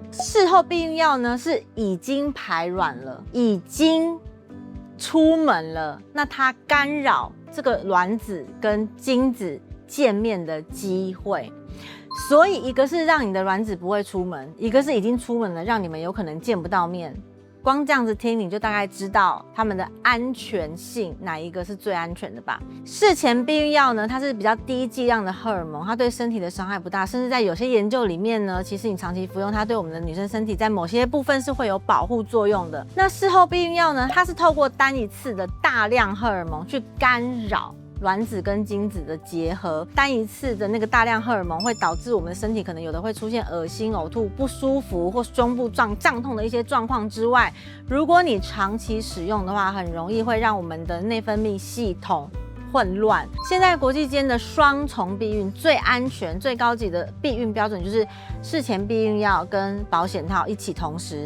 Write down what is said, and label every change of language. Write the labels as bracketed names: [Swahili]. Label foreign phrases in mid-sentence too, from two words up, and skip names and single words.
[Chinese] 事後避孕藥呢是已經排卵了，已經出門了，那它干擾這個卵子跟精子見面的機會。所以一個是讓你的卵子不會出門，一個是已經出門了，讓你們有可能見不到面。光這樣子聽，你就大概知道它們的安全性哪一個是最安全的吧。事前避孕藥呢，它是比較低劑量的荷爾蒙，它對身體的傷害不大，甚至在有些研究裡面呢，其實你長期服用它，對我們的女生身體在某些部分是會有保護作用的。那事後避孕藥呢，它是透過单一次的大量荷爾蒙去干擾卵子跟精子的結合，單一次的那個大量荷爾蒙會導致我們的身體可能有的會出現噁心、嘔吐、不舒服或胸部脹痛的一些狀況之外，如果你長期使用的話，很容易會讓我們的內分泌系統混亂。現在國際間的雙重避孕最安全、最高級的避孕標準就是事前避孕藥跟保險套一起同時。